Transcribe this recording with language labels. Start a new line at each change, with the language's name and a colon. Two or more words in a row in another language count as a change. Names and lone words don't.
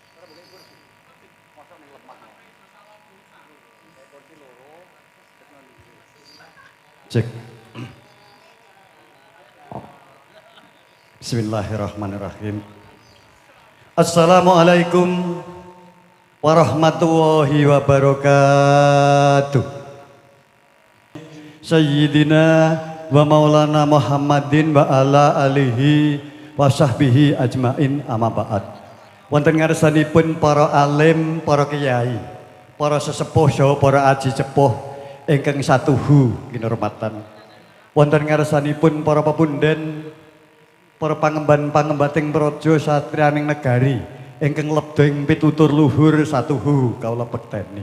Indonesian: Cek.
Arabic: بسم الله الرحمن الرحيم. السلام عليكم ورحمة الله وبركاته. سيدنا ومولانا محمد وعلى آله وصحبه أجمعين أما بعد.
Javanese: Wonten ngarsanipun para alim, para kiai, para sesepuh saha para aji cepuh ingkang satuhu kinurmatan. Wonten ngarsanipun para pepunden, para pangemban-pangembating praja satriyaning negari ingkang lebda ing pitutur luhur satuhu kawula bekteni.